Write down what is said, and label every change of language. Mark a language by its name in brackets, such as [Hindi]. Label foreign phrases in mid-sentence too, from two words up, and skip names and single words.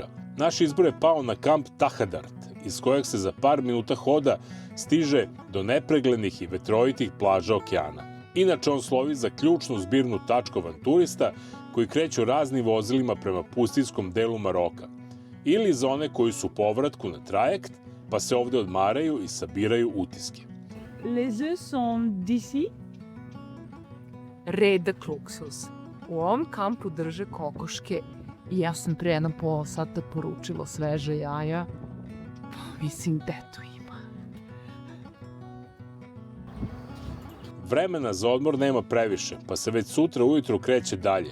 [Serbian] Naš izbor je pao na kamp Tahadart, iz kojeg se za par minuta hoda stiže do nepreglednih i vetrovitih plaža okeana. Inače, on slovi za ključnu zbirnu tačku avanturista koji kreću raznim vozilima prema pustinjskom delu Maroka, ili za one koji su u povratku na trajekt, pa se ovde odmaraju i sabiraju utiske. [French] Les œufs sont d'ici. [Serbian] Redak luksuz. U ovom kampu drže kokoške i ja sam pre jedno pola sata poručila sveže jaja. Pa mislim, gde to ima? Vremena za odmor nema previše, pa se već sutra ujutro kreće dalje.